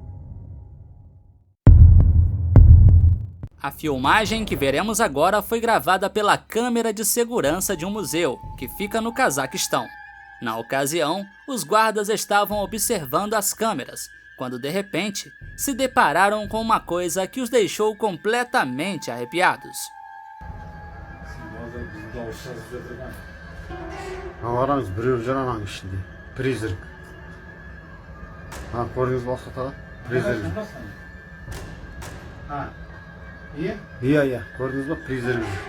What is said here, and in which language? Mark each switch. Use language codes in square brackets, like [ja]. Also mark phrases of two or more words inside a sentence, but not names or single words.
[pt] A filmagem que veremos agora foi gravada pela câmera de segurança de um museu, que fica no Cazaquistão. Na ocasião, os guardas estavam observando as câmeras, quando de repente se depararam com uma coisa que os deixou completamente arrepiados. [kk] Қараңыз, біреу жүр ананың ішінде. Призрак. Көрдіңіз бе уақытта? Призрак. Иә, көрдіңіз бе? Призрак.